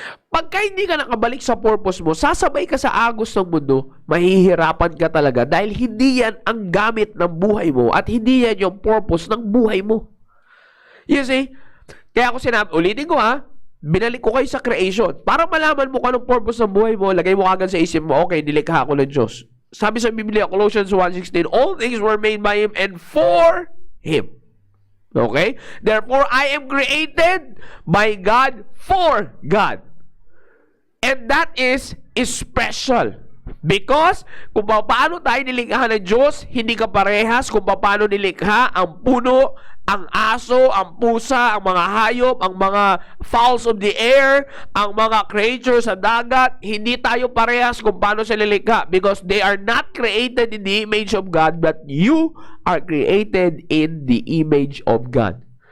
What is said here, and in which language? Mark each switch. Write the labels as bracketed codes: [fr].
[tl] Pagka hindi ka nakabalik sa purpose mo, sasabay ka sa agos ng mundo, mahihirapan ka talaga dahil hindi yan ang gamit ng buhay mo at hindi yan yung purpose ng buhay mo. You see? Kaya ako sinabi, ulitin ko binalik ko kayo sa creation. Para malaman mo kung anong purpose ng buhay mo, lagay mo agad sa isip mo, okay, nilikha ako ng Diyos. [en] Sabi sa Biblia, Colossians 1:16, all things were made by Him and for Him. Okay? Therefore, I am created by God for God. And that is special. [tl] Because kung paano tayo nilikha ng Diyos, hindi ka parehas kung paano nilikha ang puno, ang aso, ang pusa, ang mga hayop, ang mga fowls of the air, ang mga creatures sa dagat. [en] Hindi tayo parehas kung paano sila nilikha because they are not created in the image of God, but you are created in the image of God.